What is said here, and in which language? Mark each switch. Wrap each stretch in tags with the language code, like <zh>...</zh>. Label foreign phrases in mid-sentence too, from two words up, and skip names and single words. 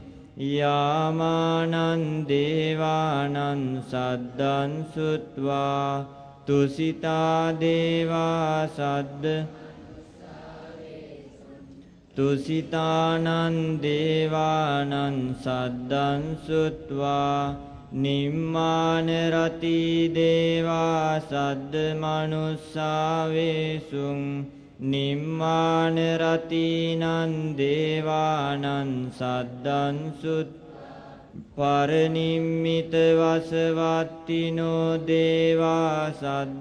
<pi>යාමානං දේවානං සද්දං සුත්වා තුසිතා දේවා සද්ද තුසිතානං දේවානං සද්දං සුත්වා නිම්මාන රති දේවා සද්ද මනුස්සාවේසුං නිම්මාන රතිනං දේවානං සද්දං සුත් පරනිම්මිත වසවත්තිනෝ දේවා සද්ද</pi>